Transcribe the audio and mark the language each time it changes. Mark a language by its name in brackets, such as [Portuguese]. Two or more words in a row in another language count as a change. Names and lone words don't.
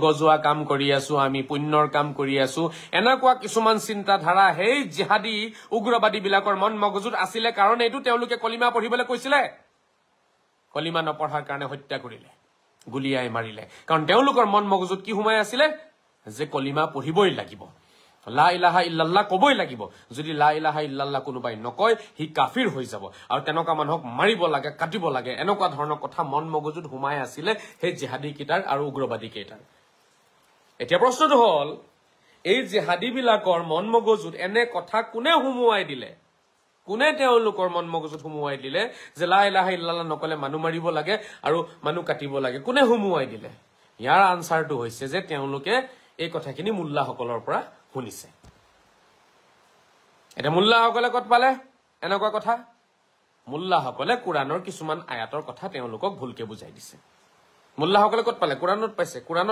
[Assamese] যোৱা কাম কৰি আছো আমি পুণ্যৰ কাম কৰি আছো এনেকুৱা কিছুমান চিন্তা ধাৰা হেই জিহাদী উগ্ৰবাদী বিলাকৰ মন মগজুত আছিলে কাৰণ এইটো তেওঁলোকে কলিমা পঢ়িবলৈ কৈছিলে কলিমা নপঢ়াৰ কাৰণে হত্যা কৰিলে গুলিয়াই মাৰিলে কাৰণ তেওঁলোকৰ মন মগজুত কি হুমাই আছিলে যে কলিমা পঢ়িবই লাগিব [Arabic] لا إله إلا الله [Assamese] কবই লাগিব যদি [Arabic] لا إله إلا الله [Assamese] কোনোবাই নকয় হি কাফিৰ হৈ যাব আৰু তেনেকুৱা মানুহক মাৰিব লাগে কাটিব লাগে এনেকুৱা ধৰণৰ কথা মন মগজুত হুমাই আছিলে সেই জিহাদী কিটাৰ আৰু উগ্ৰবাদী কেইটাৰ এতিয়া প্ৰশ্নটো হল এই জিহাদী বিলাকৰ মন মগজুত এনে কথা কোনে হুমুৱাই দিলে কোনে তেওঁলোকৰ মন মগজুত হুমুৱাই দিলে যে [Arabic] لا إله إلا الله [Assamese] নকলে মানুহ মাৰিব লাগে আৰু মানুহ কাটিব লাগে কোনে হুমুৱাই দিলে ইয়াৰ আনসাৰটো হৈছে যে তেওঁলোকে এই কথাখিনি মুল্লাসকলৰ পৰা শুনিছে এটা মুল্লাসকলে কত পালে এনেকুৱা কথা মুল্লাসকলে কোৰানৰ কিছুমান আয়াতৰ কথা তেওঁলোকক ভুলকে বুজাই দিছে মুল্লাসকলে কত পালে কোৰানত পাইছে কোৰানত